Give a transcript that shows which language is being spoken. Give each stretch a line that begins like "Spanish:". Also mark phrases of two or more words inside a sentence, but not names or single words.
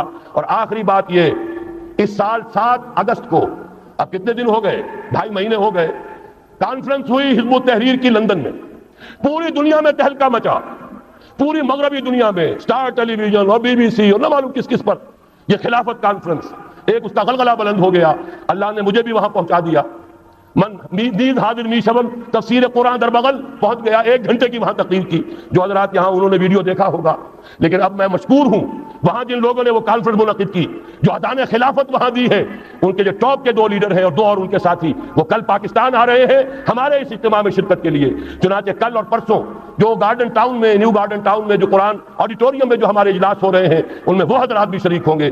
Urdu: اور آخری بات یہ، اس سال 7 اگست کو، اب کتنے دن ہو گئے، 2.5 مہینے ہو گئے، کانفرنس ہوئی حزب التحریر کی لندن میں، پوری دنیا میں تہلکہ مچا، پوری مغربی دنیا میں، سٹار ٹیلی ویژن اور BBC اور نہ معلوم کس پر، یہ خلافت کانفرنس، ایک اس کا غلغلہ بلند ہو گیا۔ اللہ نے مجھے بھی وہاں پہنچا دیا،
Persian: من نیز حاضر می شبم، تفسیر قرآن در بغل
Urdu: پہنچ گیا، 1 گھنٹے کی وہاں تقریر کی، جو حضرات یہاں انہوں نے ویڈیو دیکھا ہوگا۔ لیکن اب میں مشکور ہوں، وہاں جن لوگوں نے وہ کانفرنس منعقد کی، جو اذان خلافت وہاں دی ہے، ان کے جو ٹاپ کے 2 لیڈر ہیں اور 2 اور ان کے ساتھی، وہ کل پاکستان آ رہے ہیں ہمارے اس اجتماع میں شرکت کے لیے۔ چنانچہ کل اور پرسوں جو گارڈن ٹاؤن میں، نیو گارڈن ٹاؤن میں جو قرآن آڈیٹوریم میں جو ہمارے اجلاس ہو رہے ہیں، ان میں وہ حضرات بھی شریک ہوں گے۔